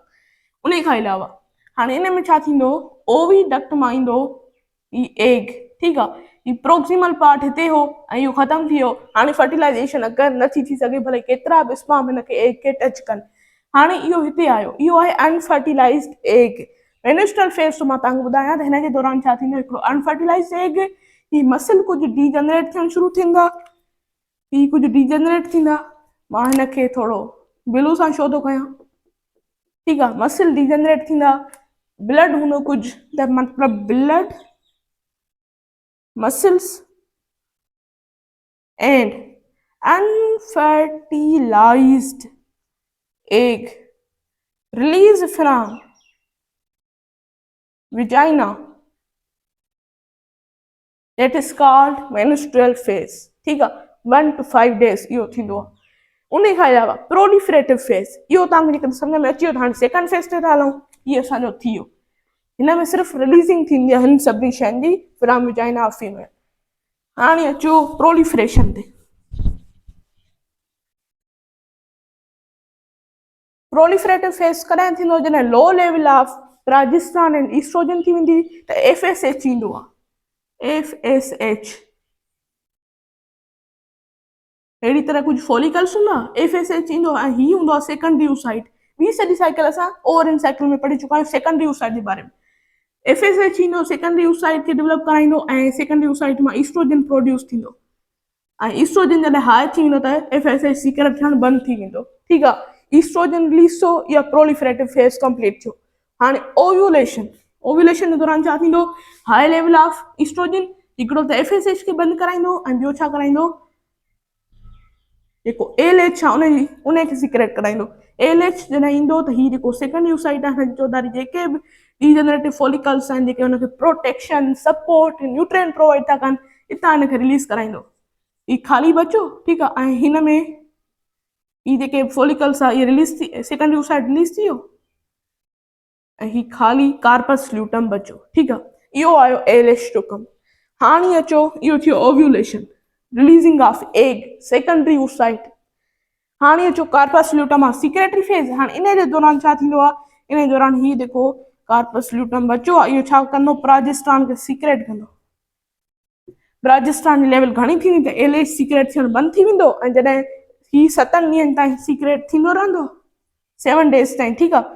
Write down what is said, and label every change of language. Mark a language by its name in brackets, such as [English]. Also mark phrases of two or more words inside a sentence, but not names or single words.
[Sindhi] उन खां अलावा हाणे इन में छा थींदो, ओविडक्ट मां ईंदो ई एग, ठीकु आहे। ही [English] proximal part [Sindhi] हिते हो ऐं इहो ख़तमु थी वियो। हाणे फर्टिलाइज़ेशन अगरि नथी थी सघे, भले केतिरा बि स्पर्म हिनखे एग खे टच कनि। हाणे इहो हिते आयो, इहो आहे [English] unfertilized egg. menstrual phase [Sindhi] मां तव्हांखे ॿुधायां त हिन जे दौरान छा थींदो, हिकिड़ो [English] unfertilized egg, [Sindhi] ही मसल कुझु डीजनरेट थियणु शुरू थींदा, ही कुझु डीजनरेट थींदा। मां हिनखे थोरो ब्लू सां शो थो कयां, ठीकु आहे। [English] muscle degenerate [Sindhi] थींदा, ब्लड हूंदो कुझु, त मतिलबु ब्लड [English] muscles and unfertilized egg release from vagina, that is called menstrual phase, [Sindhi] ठीकु आहे। [English] 1 to 5 days [Sindhi] इहो थींदो आहे। उन खां अलावा [English] proliferative phase, [Sindhi] इहो तव्हांखे जेकॾहिं सम्झ में अची वियो त हाणे [English] second phase [Sindhi] ते था हलूं। इहो असांजो थी वियो। हिन में सिर्फ़ु रिलीज़िंग थींदी आहे हिन सभिनी शयुनि जी [English] from vagina of female. [Sindhi] हाणे अचो प्रोलिफरेशन ते। [English] proliferative phase [Sindhi] कॾहिं थींदो, जॾहिं [English] low level of progesterone and estrogen [Sindhi] थी वेंदी त FSH ईंदो आहे, FSH। अहिड़ी तरह कुझु फॉलिकल्स हूंदा, FSH ईंदो ऐं हीउ हूंदो आहे [English] secondary oocyte. [Sindhi] 20 सदी साइकिल असां [English] ovarian cycle [Sindhi] में पढ़ी चुका आहियूं [English] secondary oocyte [Sindhi] जे बारे में। FSH ईंदो, [English] secondary oocyte [Sindhi] खे डेवलप कराईंदो ऐं [English] secondary oocyte [Sindhi] मां [English] estrogen produce [Sindhi] थींदो ऐं ईस्ट्रोजन जॾहिं हाई थी वेंदो त FSH सीक्रेट थियणु बंदि थी वेंदो, ठीकु आहे। [English] estrogen release [Sindhi] थियो या [English] proliferative phase complete [Sindhi] थियो। हाणे ओव्यूलेशन, ओव्यूलेशन जे दौरान छा थींदो, [English] high level of estrogen [Sindhi] हिकिड़ो त FSH खे बंदि कराईंदो ऐं ॿियो छा कराईंदो, जेको LH आहे उनखे सीक्रेट कराईंदो। LH जॾहिं ईंदो त हीउ जेको [English] secondary oocyte [Sindhi] आहे हिनजी चौधारी जेके बि [English] degenerative follicles [Sindhi] आहिनि जेके हुनखे [English] protection support nutrient provide [Sindhi] था कनि, हितां हिनखे रिलीज़ कराईंदो। ही ख़ाली बचो, ठीकु आहे। ऐं हिन में ही जेके फॉलिकल्स आहे इहे रिलीज़ थी, [English] secondary oocyte release [Sindhi] थी वियो ऐं ही ख़ाली [English] corpus luteum [Sindhi] बचो, ठीकु आहे। इहो आयो LH जो कमु। हाणे अचो, इहो थियो ओव्यूलेशन, [English] releasing of egg, secondary oocyte. [Sindhi] हाणे अचो [English] corpus luteum [Sindhi] आहे [English] secretory phase. [Sindhi] हाणे इन जे दौरान छा थींदो आहे, इन जे दौरान हीउ जेको [English] corpus luteum [Sindhi] बचो आहे इहो छा कंदो, प्रोजेस्टेरोन खे सीक्रेट कंदो। प्रोजेस्टेरोन जी लेवल घणी थींदी त LH सीक्रेट थियणु बंदि थी वेंदो ऐं जॾहिं ही 7 ॾींहंनि ताईं सीक्रेट थींदो रहंदो, 7 डेज़ ताईं, ठीकु आहे।